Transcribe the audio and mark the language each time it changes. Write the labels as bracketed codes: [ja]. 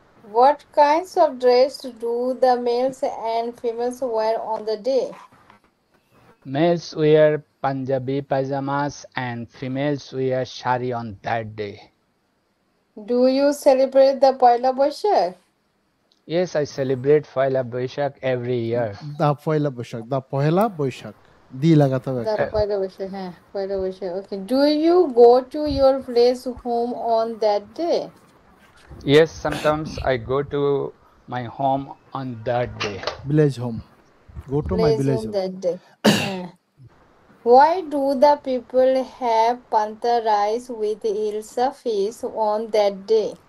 [en] What kinds of dress do the males and females wear on the day? Males wear Punjabi pajamas and females wear shari on that day. Do you celebrate the Paila Boishakh? Yes, I celebrate Paila Boishakh every year. [bn] the Pohela Boishakh দি লাগাতে হবে [en] The Paila Boishakh, হ্যাঁ, Paila Boishakh. Okay. Do you go to your place home on that day? Yes, sometimes I go to my home on that day. village home go to my Place village on home that day. Why do the people have panther rice with Ilsa fish on that day?